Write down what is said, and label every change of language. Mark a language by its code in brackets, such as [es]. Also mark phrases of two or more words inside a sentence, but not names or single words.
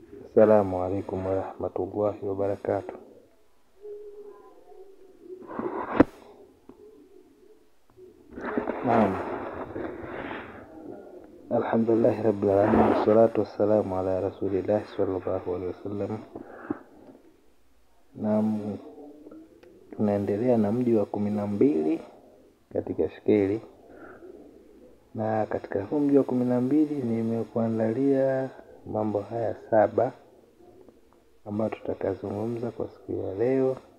[ar] السلام عليكم ورحمة الله وبركاته. Naam. الحمد لله رب العالمين والصلاة والسلام على رسول الله صلى الله عليه وسلم. [sw] Naam, tunaendelea na mji wa 12 katika shikeli. Na katika huu mji wa 12 nimekuandalia mambo haya 7 ambayo tutakazungumza kwa siku ya leo.